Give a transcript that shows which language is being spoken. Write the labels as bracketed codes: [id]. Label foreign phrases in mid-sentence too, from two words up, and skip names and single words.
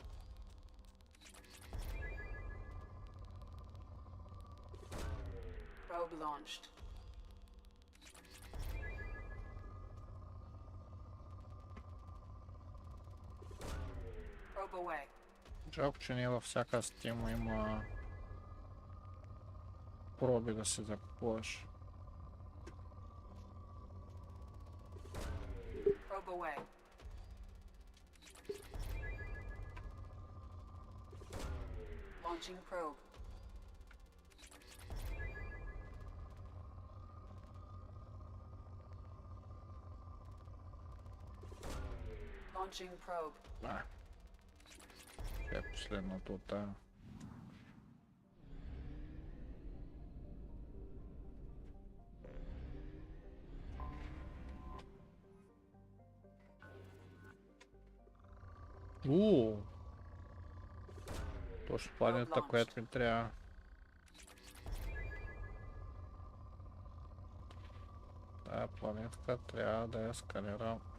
[en] Probe launched. Probe away. [bg] Жалко, че не във всяка стима има проби да се закупуваш. [en] Probe away. Launching probe. Launching probe. [bg] Да. Е последното от тая. Точно планета, която ми трябва. Тая планетка трябва да я сканирам.